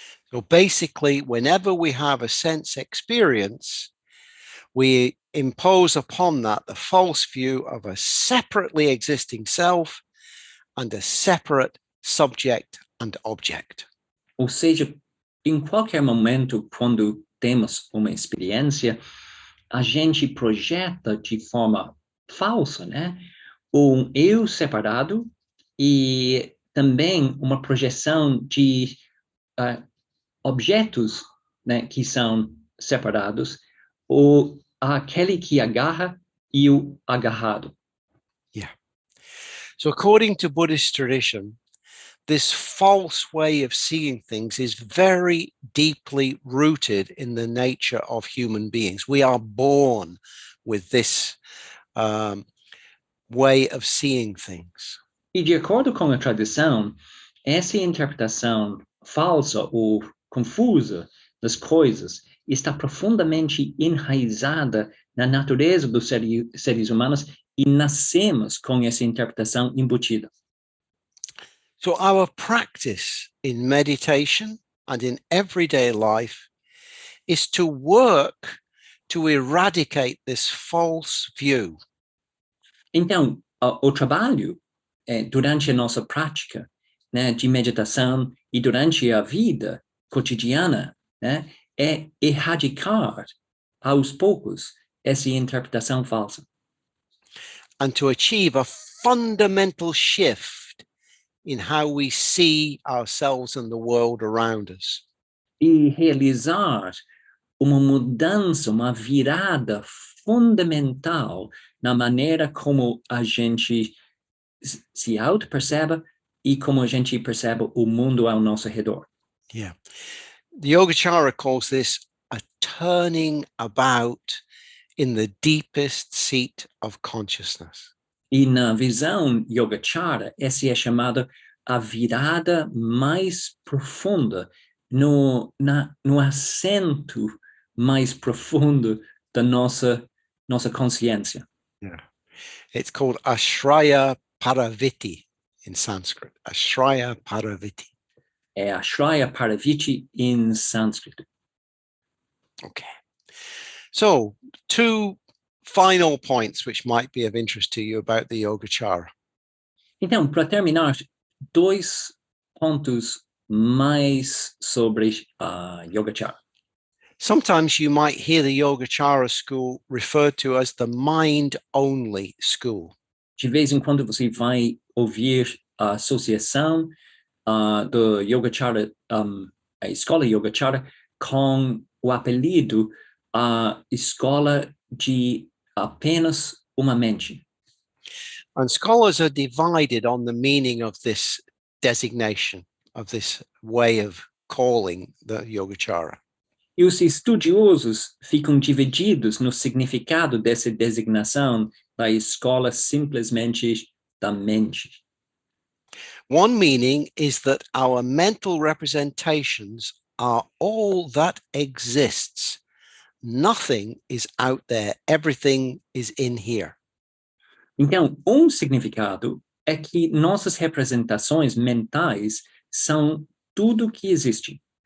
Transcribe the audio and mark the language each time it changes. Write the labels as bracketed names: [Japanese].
[English] So basically, whenever we have a sense experience, we impose upon that the false view of a separately existing self and a separate subject and object. [Portuguese] Ou seja, em qualquer momento, quando temos uma experiência, a gente projeta de forma falsa, né, eu separado e também uma projeção de objetos, né, que são separados, aquele que agarra e o agarrado. [English] Yeah. So according to Buddhist tradition, this false way of seeing things is very deeply rooted in the nature of human beings. We are born with this way of seeing things. [Portuguese] E de acordo com a tradição, essa interpretação falsa ou confusa das coisas está profundamente enraizada na natureza dos seres humanos e nascemos com essa interpretação embutida. [English] So our practice in meditation and in everyday life is to work to eradicate this false view. [Portuguese] Então, o trabalho durante a nossa prática, né, de meditação e durante a vida cotidiana, né, é erradicar aos poucos essa interpretação falsa. [English] And to achieve a fundamental shift in how we see ourselves and the world around us. [Portuguese] E realizar uma mudança, uma virada fundamental na maneira como a gente se auto-percebe e como a gente percebe o mundo ao nosso redor. [English] Yeah. The Yogacara calls this a turning about in the deepest seat of consciousness. [Portuguese] E na visão Yogacara, essa é chamada a virada mais profunda, no assento mais profundo da nossa consciência. [English] Yeah. It's called Ashraya Paraviti in Sanskrit. [Sanskrit] Ashraya Paraviti. [Portuguese] É Ashraya Paraviti em sânscrito. [English] Okay. So, two final points which might be of interest to you about the Yogacara. [Portuguese] Então, para terminar, 2 pontos mais sobre a Yogacara. [English] Sometimes you might hear the Yogacara school referred to as the mind-only school. [Portuguese] De vez em quando você vai ouvir a associação do Yogacara, a escola Yogacara, com o apelido escola de apenas uma mente. [English] And scholars are divided on the meaning of this designation, of this way of calling the Yogacara. [Portuguese] E os estudiosos ficam divididos no significado dessa designação da escola simplesmente da mente. [English] One meaning is that our mental representations are all that exists. Nothing is out there. Everything is in here. [Portuguese] Então, significado é que nossas representações mentais são tudo que existe.